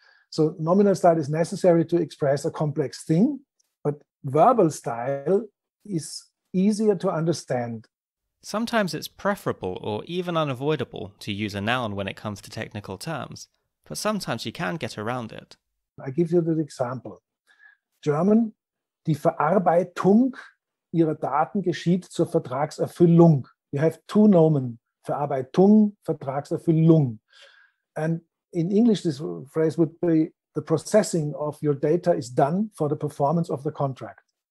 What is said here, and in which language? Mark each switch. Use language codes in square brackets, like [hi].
[en] So nominal style is necessary to express a complex thing, but verbal style is easier to understand. Sometimes it's preferable or even unavoidable to use a noun when it comes to technical terms, but sometimes you can get around it. I give you the example. [de] German, die Verarbeitung ihrer Daten geschieht zur Vertragserfüllung. [en] You have two nomen, Verarbeitung, Vertragserfüllung. And in English, this phrase would be the processing of your data is done for the performance of the contract.